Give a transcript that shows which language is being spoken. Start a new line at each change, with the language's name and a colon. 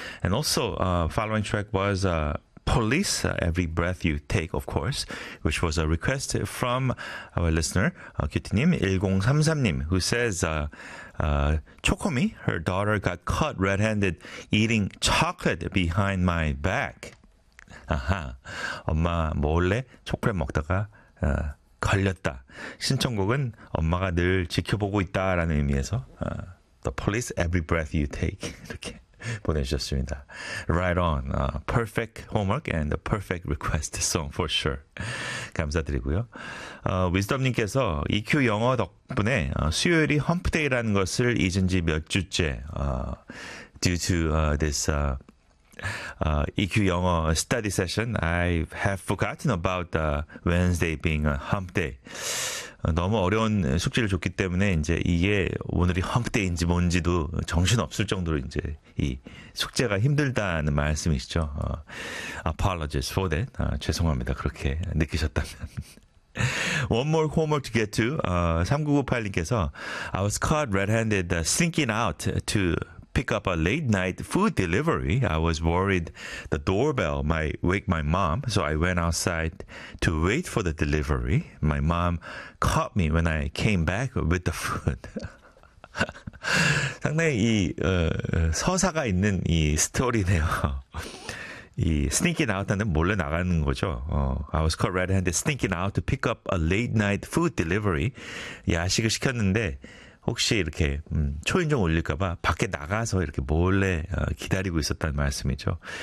English: And also, following track was Police, Every Breath You Take, of course, which was a request from our listener, cutie님, 1033님, who says, Chokomi, her daughter got caught red-handed eating chocolate behind my back. Aha.
Korean: 엄마 몰래 초콜릿 먹다가 걸렸다. 신청곡은 엄마가 늘 지켜보고 있다라는 의미에서 The Police, Every Breath You Take 이렇게 보내주셨습니다.
English: Right on. Perfect homework and a perfect request song for sure.
Korean: 감사드리고요. Wisdom님께서 EQ 영어 덕분에 수요일이 험프데이라는 것을 잊은 지 몇 주째
English: due to this EQ 영어 study session. I have forgotten about Wednesday being a hump day.
Korean: 너무 어려운 숙제를 줬기 때문에 이제 이게 오늘이 hump day인지 뭔지도 정신 없을 정도로 이제 이 숙제가 힘들다는 말씀이시죠.
English: Apologies for that.
Korean: 죄송합니다. 그렇게 느끼셨다면.
English: One more homework to get to. 3998님께서 I was caught red-handed sneaking out to pick up a late night food delivery. I was worried the doorbell might wake my mom, so I went outside to wait for the delivery. My mom caught me when I came back with the food.
Korean: 상당히 이 서사가 있는 이 스토리네요. 이 sneaking out 하는 몰래 나가는 거죠.
English: I was caught red-handed sneaking out to pick up a late night food delivery.
Korean: 야식을 시켰는데 혹시 이렇게 초인종 올릴까봐 밖에 나가서 이렇게 몰래 기다리고 있었다는 말씀이죠.